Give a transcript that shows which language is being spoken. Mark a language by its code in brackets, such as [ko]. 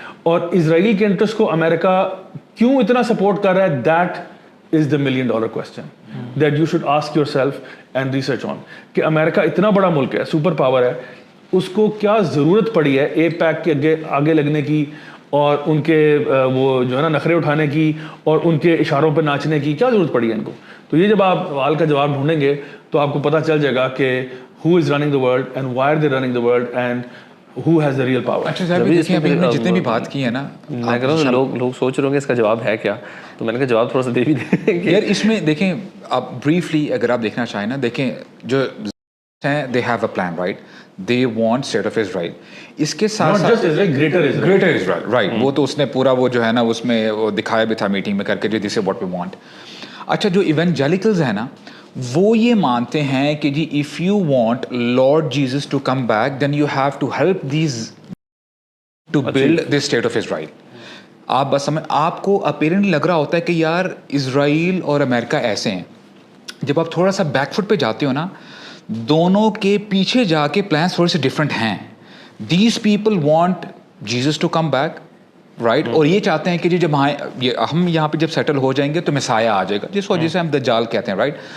[ur] اور اسرائیل کے انٹرسٹ کو امریکہ کیوں اتنا سپورٹ کر رہا ہے, [en] That is the $1 million question that you should ask yourself and research on. [ur] کہ امریکہ اتنا بڑا ملک ہے, سپر پاور ہے, اس کو کیا ضرورت پڑی ہے اے پیک کے آگے لگنے کی, اور ان کے وہ جو ہے نا نخرے اٹھانے کی, اور ان کے اشاروں پہ ناچنے کی کیا ضرورت پڑی ہے ان کو. تو یہ جب آپ سوال کا جواب ڈھونڈیں گے تو آپ کو پتہ چل جائے گا کہ [en] who is running the world and why are they running the world and who has the real power. [ur] اچھا صاحب دیکھیں ابھی ہم نے جتنے بھی بات کی ہے نا, میں کہہ رہا ہوں لوگ سوچ رہے ہوں گے اس کا جواب ہے کیا, تو میں نے کہا جواب تھوڑا سا دے بھی دیں یار. اس میں دیکھیں آپ بریفلی اگر آپ دیکھنا چاہیں نا, دیکھیں جو ہیں [en] they have a plan, right, they want state of Israel. [ur] اس کے ساتھ [en] Not just Israel, greater Israel, right. [ur] وہ تو اس نے پورا وہ جو ہے نا اس میں وہ دکھایا بھی تھا میٹنگ میں کر کے, جو [en] this is what we want. [ur] اچھا جو ایونجیلیکلز ہیں نا, وہ یہ مانتے ہیں کہ جی [en] if you want Lord Jesus to come back then you have to help these to build this state of Israel. [ur] آپ بس آپ کو اپیرنٹلی لگ رہا ہوتا ہے کہ یار اسرائیل اور امریکہ ایسے ہیں. جب آپ تھوڑا سا بیک فٹ پہ جاتے ہو نا, دونوں کے پیچھے جا کے پلانس تھوڑے سے ڈفرینٹ ہیں. [en] these people want Jesus to come back, [ur] right, اور یہ چاہتے ہیں کہ جی جب ہم یہاں پہ جب سیٹل ہو جائیں گے تو مسایہ آ جائے گا, جس وجہ سے ہم دجال کہتے ہیں, رائٹ.